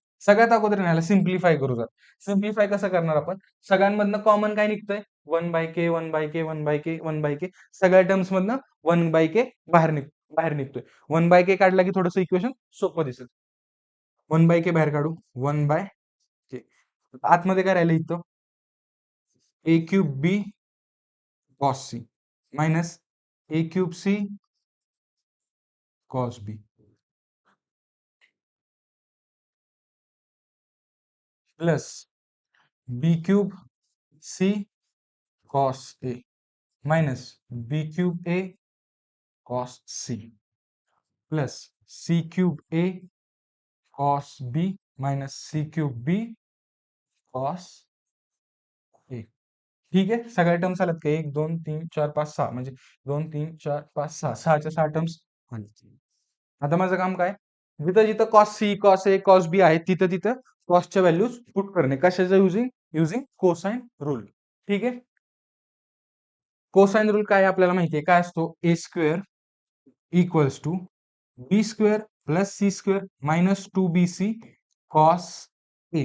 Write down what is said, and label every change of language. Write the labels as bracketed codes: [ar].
[mr] सगळ्यात अगोदर ह्याला सिम्प्लिफाय करू. जर सिम्प्लिफाय कसं करणार आपण, सगळ्यांमधनं कॉमन काय निघतंय, 1/k 1/k 1/k 1/k, सगळ्या टर्म्स मधनं 1/k बाहेर निघतोय. 1/k काढला की थोडंसं इक्वेशन सोपं दिसेल. [en] one by K [mr] बाहेर काढू, [en] One by K. [mr] आतमध्ये काय राहिलं इथं, [en] A cube B cos C minus A cube C cos B plus B cube C cos A minus B cube A cos C plus C cube A cos B minus C cube B cos A. [mr] ठीक आहे, सगळ्या terms आल्यात का, 1 2 3 4 5 6, म्हणजे 2 3 4 5 6, 6च्या 6 terms. आता माझं काम काय, जिथं जिथं cos C cos A cos बी आहे तिथं तिथं कॉसच्या व्हॅल्यूज पुट करणे. [en] कशाचं using, using [mr] कोसाइन रूल. ठीक आहे, कोसाइन रूल काय आपल्याला माहिती आहे, काय असतो, [en] A square equals to B square plus C square minus 2bc cos A.